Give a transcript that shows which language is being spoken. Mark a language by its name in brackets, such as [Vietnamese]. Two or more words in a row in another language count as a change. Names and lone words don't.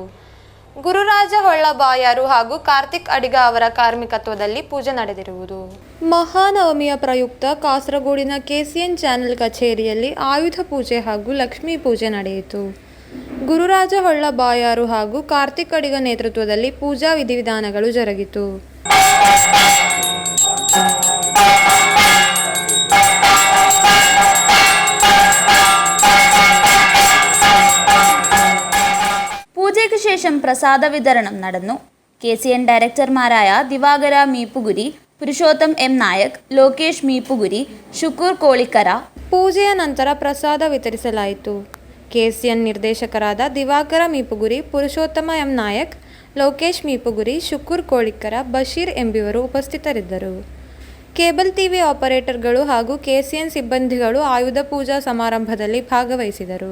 [Kannada] ಗುರುರಾಜ ಹೊಳ್ಳ ಬಾಯಾರು ಹಾಗೂ ಕಾರ್ತಿಕ್ ಅಡಿಗ ಅವರ ಕಾರ್ಮಿಕತ್ವದಲ್ಲಿ ಪೂಜೆ ನಡೆದಿರುವುದು. ಮಹಾನವಮಿಯ ಪ್ರಯುಕ್ತ ಕಾಸರಗೋಡಿನ KCN ಚಾನೆಲ್ ಕಚೇರಿಯಲ್ಲಿ ಆಯುಧ ಪೂಜೆ ಹಾಗೂ ಲಕ್ಷ್ಮೀ ಪೂಜೆ ನಡೆಯಿತು. ಗುರುರಾಜ ಹೊಳ್ಳ ಬಾಯಾರು ಹಾಗೂ ಕಾರ್ತಿಕ್ ಅಡಿಗ ನೇತೃತ್ವದಲ್ಲಿ ಪೂಜಾ ವಿಧಿವಿಧಾನಗಳು ಜರುಗಿತು. [Malayalam] പൂജയ്ക്ക് ശേഷം പ്രസാദ വിതരണം നടന്നു. KCN ഡയറക്ടർമാരായ ദിവാകര മീപ്പുകുരി, പുരുഷോത്തം M നായക്, ಲೋಕೇಶ್ ಮೀಪುಗುರಿ, ಶುಕೂರ್ ಕೋಳಿಕರ. [Kannada] ಪೂಜೆಯ ನಂತರ ಪ್ರಸಾದ ವಿತರಿಸಲಾಯಿತು. KCN ನಿರ್ದೇಶಕರಾದ ದಿವಾಕರ ಮೀಪುಗುರಿ, ಪುರುಷೋತ್ತಮ M ನಾಯಕ್, ಲೋಕೇಶ್ ಮೀಪುಗುರಿ, ಶುಕೂರ್ ಕೋಳಿಕರ, ಬಶೀರ್ ಎಂಬಿವರು ಉಪಸ್ಥಿತರಿದ್ದರು. ಕೇಬಲ್ TV ಆಪರೇಟರ್ಗಳು ಹಾಗೂ KCN ಸಿಬ್ಬಂದಿಗಳು ಆಯುಧ ಪೂಜಾ ಸಮಾರಂಭದಲ್ಲಿ ಭಾಗವಹಿಸಿದರು.